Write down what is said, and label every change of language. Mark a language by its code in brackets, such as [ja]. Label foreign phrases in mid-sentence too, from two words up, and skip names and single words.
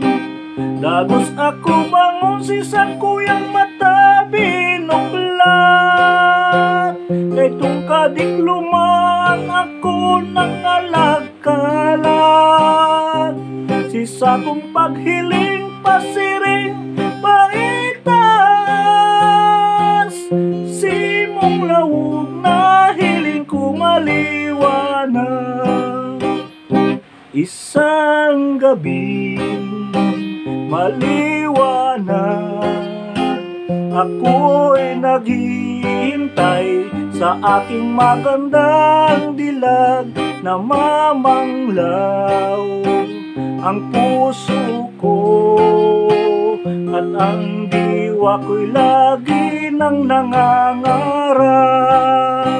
[bik] Dagos ako bangon si sakuyang mata binuklat, kay tung kadikluman ako nang nalagkalag. Si sakong paghiling pasiring paitas, si mong lawog na hiling ko maliwanag. [tl] Isang gabi maliwanag, ako'y naghihintay sa aking magandang dilag na mamanglaw ang puso ko, at ang diwa ko'y lagi nang nangangarap.